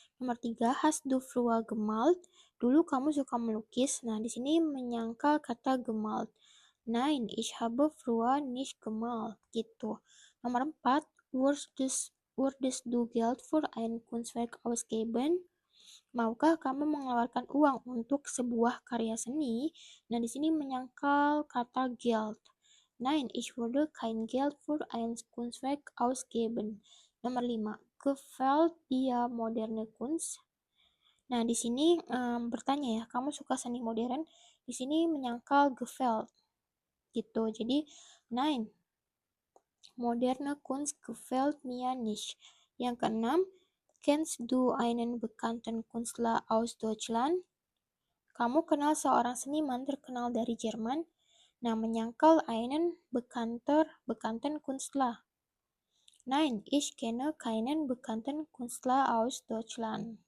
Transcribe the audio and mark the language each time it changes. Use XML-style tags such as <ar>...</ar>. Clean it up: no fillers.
<de>Nomor 3, hast du früher gemalt?</de> <id>Dulu kamu suka melukis. Nah, di sini menyangkal kata</id> <de>gemalt. Nein, ich habe früher nicht gemalt. Gitu. Nomor 4, würdest du Geld für ein Kunstwerk ausgeben?</de> <id>Maukah kamu mengeluarkan uang untuk sebuah karya seni? Nah, di sini menyangkal kata Geld.</id> <de>Nein, ich würde kein Geld für ein Kunstwerk ausgeben.</de> <id>Nomor 5.</id> <de>Gefällt dir moderne Kunst?</de> <id>Nah, di sini bertanya ya, kamu suka seni modern? Di sini menyangkal gefällt gitu. Jadi,</id> <de>nein, moderne Kunst gefällt mir nicht.</de> <id>Yang keenam,</id> <de>kennst du einen bekannten Künstler aus Deutschland?</de> <id>Kamu kenal seorang seniman terkenal dari Jerman? Nah, menyangkal einen bekannten Künstler.</id> <de>Nein, ich kenne keinen bekannten Künstler aus Deutschland.</de>